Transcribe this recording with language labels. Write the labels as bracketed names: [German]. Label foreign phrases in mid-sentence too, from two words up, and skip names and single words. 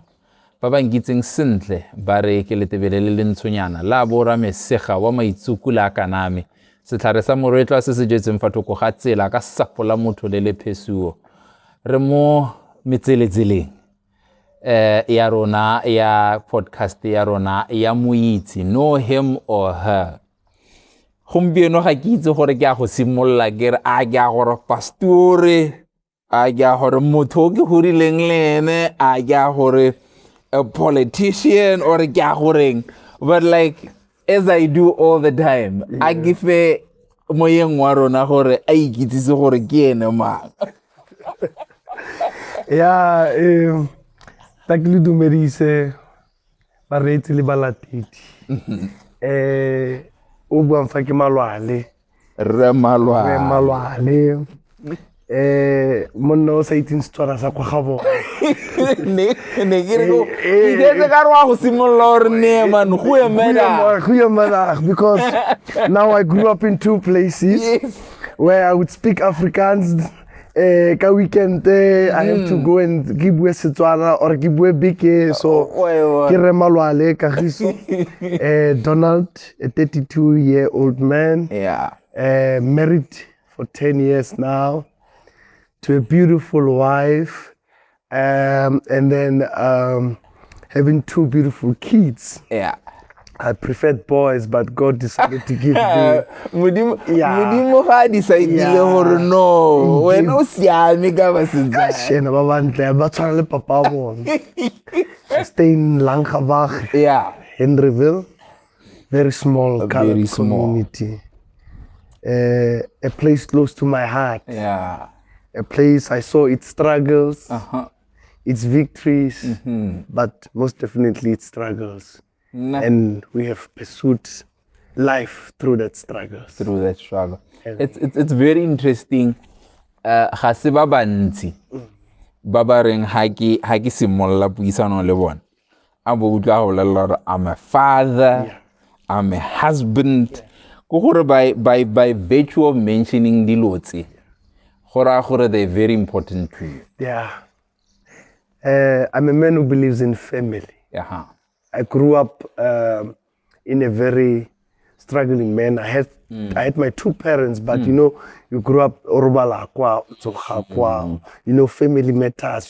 [Tswana] Ba ba ngitseng sentle ba re ke letebele le ntshonyana la bora mesega wa maitsukula kaname setlhare sa moretlo se se jetseng fatoko ga tsela ka sapo la motho le lephesuo re mo metseletseleng ya rona ya podcast ya rona ya Mo Itse, [English] know him or her. [Tswana] Gompieno ga ke itse gore ke a go simolla ke re a ke a gore pastore a ke a gore motho ke hurileng le ene a ke a gore a [English] politician or a gathering, but like as I do all the time, I give [Tswana] a moyeng wa rona gore a ikitsise gore ke ene mang. Ya takile dumedise ba retsi le balatedi. O buang fa ke Malwale. Re Malwale. Monna o sa itseng Setswana sa kwa gabo. Ne ke re go ke ka rwa go simolla gore ne man go emela [English] because now I grew up in two places. Yes. Where I would speak Afrikaans. Ka weekend I have to go and give Setswana or give big so [Tswana] ke re [English] Malwale Kagiso. Donald, a 32-year-old man. Yeah. Married for 10 years now to a beautiful wife, and then having two beautiful kids. Yeah. I preferred boys, but God decided to give me. [Tswana] Modimo ga decidile gore no wena o siame ka ba setsa shena ba bantle ba tshwana le papa bona. [English] Stay in Langabach. Yeah. Henryville, very small community. A place close to my heart. Yeah. A place I saw its struggles, its victories, but most definitely its struggles. And we have pursued life through that struggle. It's very interesting. [Tswana] Ga se ba bantsi ba ba reng ha ke simolla puisano le bona a bo utlwa go lela gore [English] I'm a father, I'm a husband. [Tswana] Go gore [English] by virtue of mentioning [Tswana] dilo tse gore [English] they're very important to you. Yeah. I'm a man who believes in family. I grew up in a very struggling man. I had my two parents, but you know, you grew up you know, family matters.